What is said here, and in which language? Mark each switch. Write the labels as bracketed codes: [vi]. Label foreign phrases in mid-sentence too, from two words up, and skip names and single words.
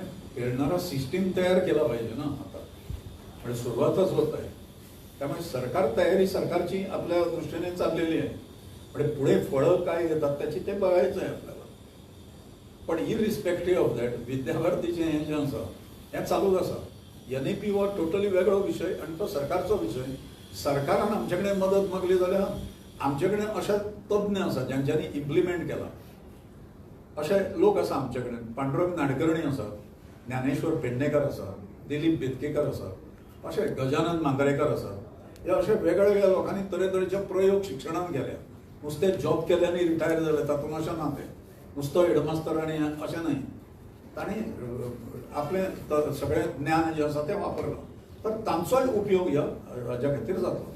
[mr] खेळणारा सिस्टीम तयार केला पाहिजे ना आता म्हणजे सुरुवातच होत आहे त्यामुळे सरकार तयारी सरकारची आपल्या दृष्टीने चाललेली आहे म्हणजे पुढे फळं काय येतात त्याची ते बघायचं आहे आपल्याला पण [en] irrespective of that [mr] विद्यार्थीचे [kok] हे जे आसा हें चालूच आसा NEP हो टोटली वेगळो विशय आणि तो सरकारचो विशय सरकारान आमचे कडेन मदत मागली जाल्यार आमचे कडेन अशे तज्ञ आसा ज्यांच्यांनी इम्प्लिमेंट केला अशे लोक आसा आमचे कडेन पांडुरंग नाडकर्णी आसा ज्ञानेश्वर पेडणेकर आसा दिलीप बेतकेकर आसा अशे गजानन मांद्रेकर आसा हे अशे वेगळ्या वेगळ्या लोकांनी तरेतरेचे प्रयोग शिक्षणांत केल्या नुसते जॉब केल्यानी रिटायर जाले तातूंत अशें ना ते नुसतो हेडमास्तर आनी अशें न्हय तांणी आपलें सगळें ज्ञान जें आसा तें वापरलां तर तांचोय उपयोग ह्या राज्या खातीर जातलो.